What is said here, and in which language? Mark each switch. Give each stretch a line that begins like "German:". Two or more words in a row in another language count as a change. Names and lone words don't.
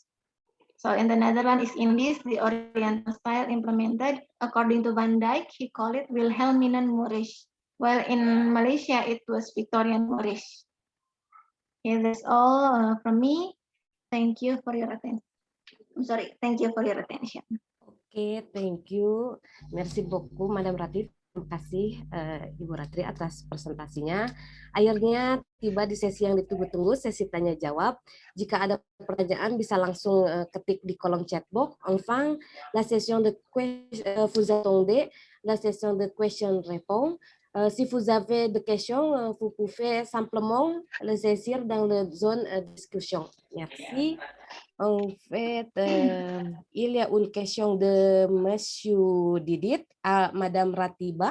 English: So in the Netherlands East Indies, the Oriental style implemented, according to Van Dijk, he called it Wilhelminian Moorish, while in Malaysia it was Victorian Moorish. Okay, that's all from me. Thank you for your attention. I'm sorry, thank you for your attention. Oke, thank you.
French: Merci beaucoup, Madam Ratri.
Indonesian: Terima kasih, Ibu Ratri, atas presentasinya. Akhirnya tiba di sesi yang ditunggu-tunggu, sesi tanya-jawab. Jika ada pertanyaan, bisa langsung ketik di kolom
English: chat box.
French: Enfin, la session de vous attendez, la session de question-réponse. Si vous avez des questions, vous pouvez simplement les saisir dans la zone de discussion. Merci. En fait, il y a une question de Monsieur Didit à Madame Ratiba.